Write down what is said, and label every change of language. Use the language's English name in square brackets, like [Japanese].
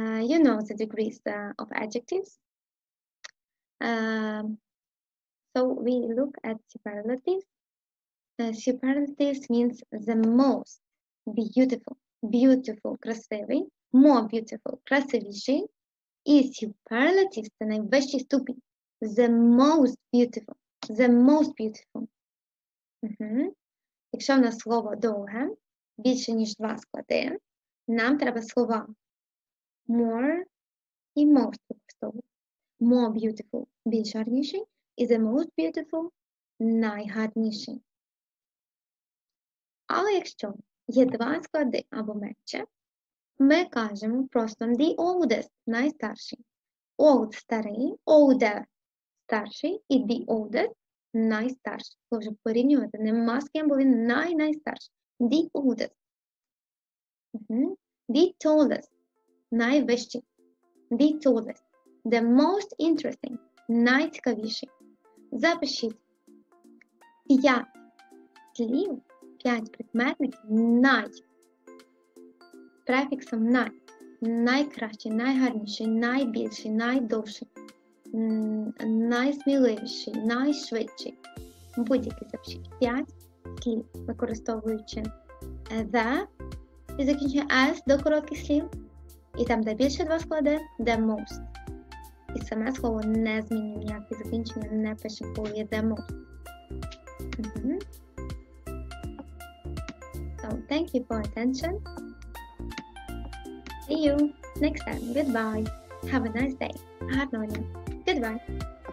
[English] You know the degrees of adjectives. So we look at superlatives. Superlatives means the most beautiful, красивий, more beautiful, красивіший. [Ukrainian] І superlatives – це найвищий ступінь. [English] The most beautiful. [Ukrainian] Якщо в нас слово довге, більше ніж 2 склади, нам треба слова more і most використовувати. [English] More beautiful – [Ukrainian] більш гарніший, [English] і the most beautiful – найгарніший. [Ukrainian] Але якщо є 2 склади або менше, ми кажемо просто [English] the oldest [Ukrainian] – найстарший. Old – старий, older – старший, і [English] the oldest [Ukrainian] – найстарший. Коли вже порівнювати, нема з ким, бо він найстарший. [English] The oldest. The tallest – [Ukrainian] найвищий. [English] The tallest. The most interesting – найцікавіший. [Ukrainian] Запишіть 5 слів, 5 прикметників префіксом най. Найкращий, найгарніший, найбільший, найдовший, найсміливіший, найшвидший. Будь-який запишіть 5 слів, використовуючи the і закінчує s до коротких слів. І там, де більше 2 склади, the most. І саме слово не змінює ніякі закінчення, не пише, коли є the most. [English] So, thank you for attention. See you next time. Goodbye. Have a nice day. [Ukrainian] Гарного дня. [English] Goodbye.